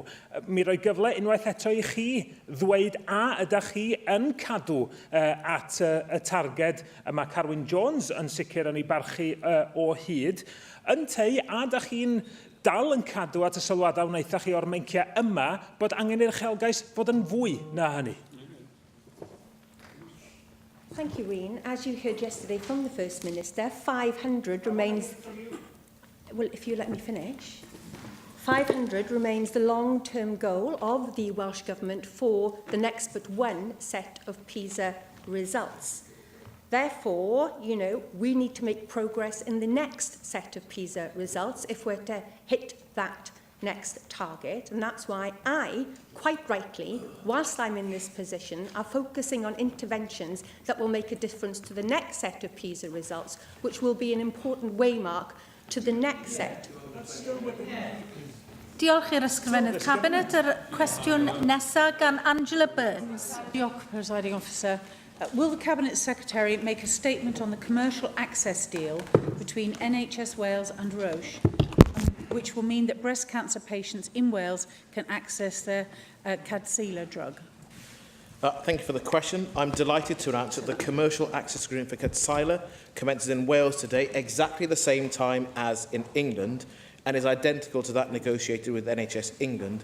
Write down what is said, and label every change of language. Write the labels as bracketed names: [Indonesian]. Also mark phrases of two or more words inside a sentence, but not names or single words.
[Welsh] Mi roi gyfle unwaith eto i chi ddweud a ydych chi yn cadw at y targed yma Carwyn Jones yn sicr yn ei barchu o hyd. Yn tei, a ydych chi'n dal yn cadw at y sylwadau wnaethach chi o'r meinciau yma bod angen i'r uchelgais fod yn fwy na hynny? [English] Thank you, Wyn. As you heard yesterday from the First Minister, 500 remains... Well, if you let me finish. 500 remains the long-term goal of the Welsh Government for the next but one set of PISA results. Therefore, we need to make progress in the next set of PISA results if we're to hit that next target. And that's why I, quite rightly, whilst I'm in this position, are focusing on interventions that will make a difference to the next set of PISA results, which will be an important waymark to the next set. [Welsh] Diolch i'r Ysgrifennydd Cabinet. Yr cwestiwn nesaf gan Angela Burns. Diolch, [English] Presiding Officer. Will the Cabinet Secretary make a statement on the commercial access deal between NHS Wales and Roche, which will mean that breast cancer patients in Wales can access their Cwestiynau drug? Thank you for the question. I'm delighted to announce that the commercial access agreement for Cwestiynau commences in Wales today, exactly the same time as in England, and is identical to that negotiated with NHS England.